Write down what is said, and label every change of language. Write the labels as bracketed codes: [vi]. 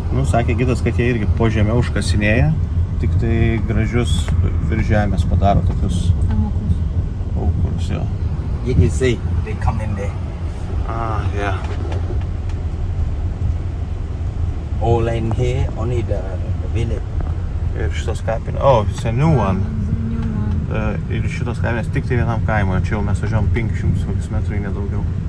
[lt] Sakė gidas, kad jie irgi po žemę užkasinėja, tik tai gražius virš žemės padaro tokius aukurus, jo. [en] You can see, they come in there. Yeah. All in here, only the village. [lt] Ir šitos kapinės, [en] it's a new one. [lt] Ir šitos kapinės tik tai vienam kaimui, čia jau mes važiavom 500 metrų, nedaugiau.